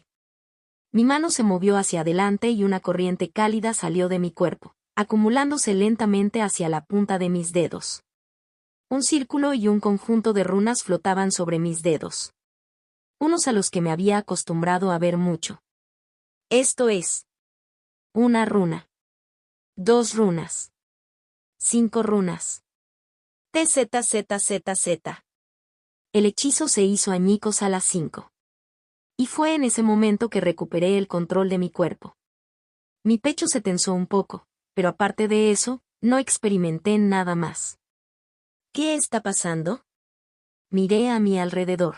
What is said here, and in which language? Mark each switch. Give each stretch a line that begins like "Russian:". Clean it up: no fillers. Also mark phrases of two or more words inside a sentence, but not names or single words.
Spanish: Mi mano se movió hacia adelante y una corriente cálida salió de mi cuerpo, acumulándose lentamente hacia la punta de mis dedos. Un círculo y un conjunto de runas flotaban sobre mis dedos. Unos a los que me había acostumbrado a ver mucho. Esto es. Una runa. 2 runas. 5 runas. TZZZZ. El hechizo se hizo añicos a las 5. Y fue en ese momento que recuperé el control de mi cuerpo. Mi pecho se tensó un poco, pero aparte de eso, no experimenté nada más. ¿Qué está pasando? Miré a mi alrededor.